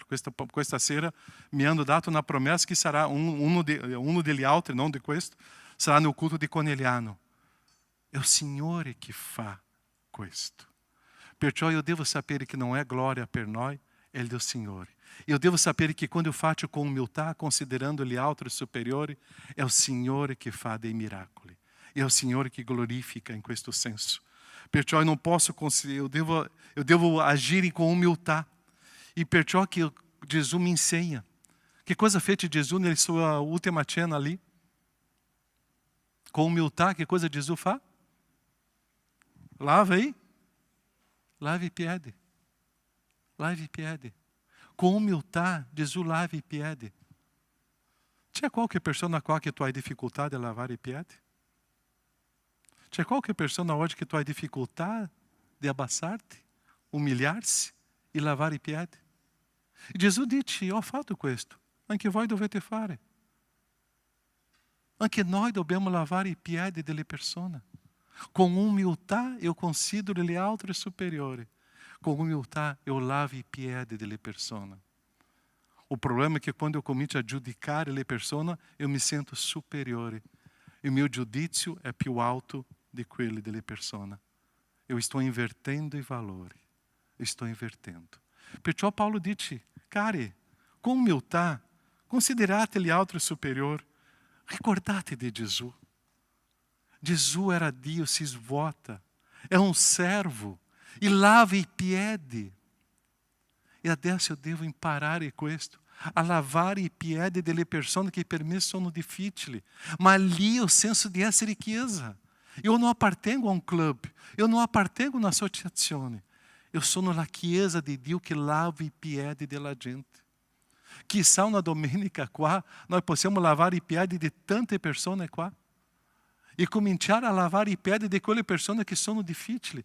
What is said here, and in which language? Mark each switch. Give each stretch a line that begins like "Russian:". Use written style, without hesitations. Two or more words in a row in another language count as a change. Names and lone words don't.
Italian: Questa sera mi hanno dato una promessa che sarà uno degli altri, non di questo, sarà no culto di Conegliano. È il Signore che fa questo. Perciò io devo sapere che non è gloria per noi, è del Signore.
Portuguese: Eu devo
Italian: sapere
Portuguese: que quando eu faço com humildade,
Italian: considerando gli altri superiori, è il Signore che fa dei miracoli. È il Signore che glorifica in questo senso.
Portuguese: Perciò eu não posso, eu devo agir com humildade. E perciò que Jesus me ensina. Que coisa fez Jesus na sua última cena ali? Com humildade, que coisa Jesus faz? Lava aí.
Italian: Lave i piedi. Lave i piedi. Com umiltà, Gesù lava i piedi. C'è qualche persona qua che tu hai difficoltà di lavare i piedi? C'è qualche persona oggi che tu hai difficoltà di abbassarti, umiliarsi e lavare i piedi? E Gesù dice: ho fatto questo, anche voi dovete fare. Anche noi dobbiamo lavare i piedi delle persone. Com umiltà
Portuguese: eu considero
Italian: gli altri superiori. Com umiltà
Portuguese: eu lavo
Italian: i piedi delle persone.
Portuguese: O problema é que quando eu
Italian: comincio a giudicare le persone,
Portuguese: eu me sento superiore. E o meu
Italian: giudizio è più alto di quelli delle persone.
Portuguese: Eu estou invertendo
Italian: i valori.
Portuguese: Estou invertendo.
Italian: Perciò Paolo dice: cari, com umiltà, considerate gli altri superiori. Ricordate di Gesù. Gesù era Dio, si svuota. È un servo. E lava i piedi. E adesso
Portuguese: eu devo
Italian: imparare questo, a lavare i piedi delle persone che per me sono difficili. Ma lì ho senso di essere chiesa.
Portuguese: Eu não appartengo a um clube, eu não
Italian: appartengo a un'associazione. Eu sono la chiesa di Dio che lava i piedi della gente. Chissà una domenica qua noi possiamo lavare i piedi di tante persone qua. E cominciare a lavare i piedi di quelle persone che sono difficili.